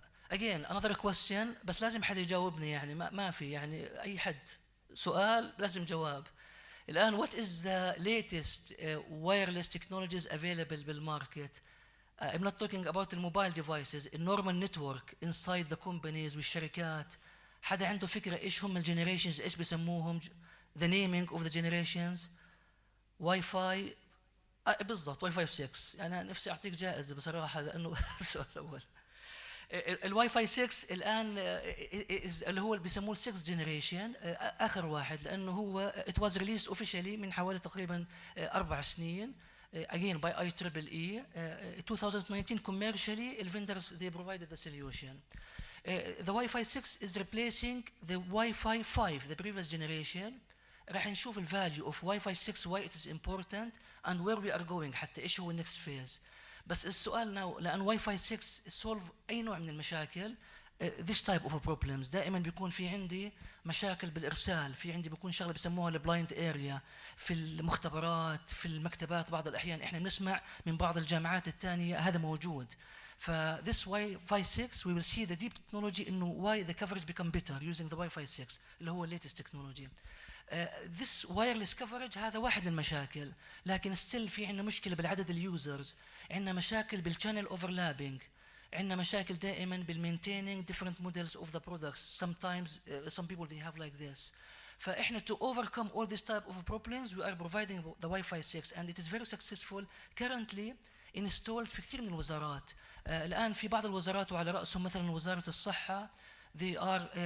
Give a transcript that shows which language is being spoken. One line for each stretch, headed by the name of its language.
English: Again, another question,
Arabic: بس لازم حد يجاوبني يعني ما في يعني أي حد سؤال لازم جواب.
English: الآن what is the latest wireless technologies available بالmarket? I'm not talking about the mobile devices, the normal network inside the companies والشركات.
Arabic: حدا عنده فكرة إيش هم الجنريشنز إيش بسموهم؟
English: The naming of the generations. Wi-Fi بالضبط Wi-Fi 6.
Arabic: يعني أنا نفسي أعطيك جائزة بصراحة لأنه السؤال الأول. الواي فاي 6 الان اللي هو اللي بيسموه 6 جنريشن اخر واحد لانه هو
English: it was released officially من حوالي تقريبا 4 سنين again by IEEE 2019 commercially the vendors they provided the solution. The Wi-Fi 6 is replacing the Wi-Fi 5 the previous generation.
Arabic: راح نشوف
English: ال value of Wi-Fi 6 why it is important and where we are going
Arabic: حتى ايش هو
English: next phase.
Arabic: بس السؤال now لأن واي فاي 6 solve أي نوع من المشاكل this type of problems دائما بيكون في عندي مشاكل بالإرسال في عندي بيكون شغلة بسموها البلايند اريا في المختبرات في المكتبات بعض الأحيان إحنا بنسمع من بعض الجامعات الثانية هذا موجود ف
English: this Wi-Fi 6 we will see the deep technology إنه why the coverage become better using
Arabic: the Wi-Fi 6 اللي هو
English: latest technology. This wireless coverage
Arabic: هذا واحد من المشاكل لكن still في عندنا مشكلة بالعدد اليوزرز عندنا مشاكل بالchannel overlapping عندنا مشاكل دائما
English: بالmaintaining different models of the products sometimes some people they have like this فإحنا to overcome all this type of problems we are providing the Wi-Fi 6 and it is very successful currently installed
Arabic: في كثير من الوزارات الآن في بعض الوزارات وعلى رأسهم مثلا وزارة الصحة
English: they are